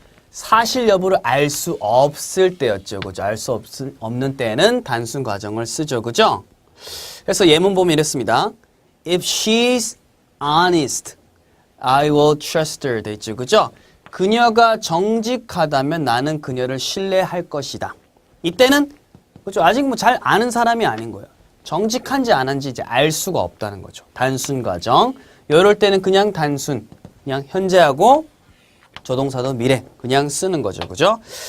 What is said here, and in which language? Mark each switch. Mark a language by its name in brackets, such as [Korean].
[Korean] 사실 여부를 알 수 없을 때였죠. 그죠? 알 수 없는 때는 단순 가정을 쓰죠. 그죠? 그래서 예문 보면 이랬습니다. [English] If she's honest, I will trust her. [Korean] 돼 있죠. 그죠? 그녀가 정직하다면 나는 그녀를 신뢰할 것이다. 이때는 그죠? 아직 뭐 잘 아는 사람이 아닌 거예요. 정직한지 안 한지 이제 알 수가 없다는 거죠. 단순 가정. 이럴 때는 그냥 단순, 그냥 현재하고 조동사도 미래 그냥 쓰는 거죠. 그죠?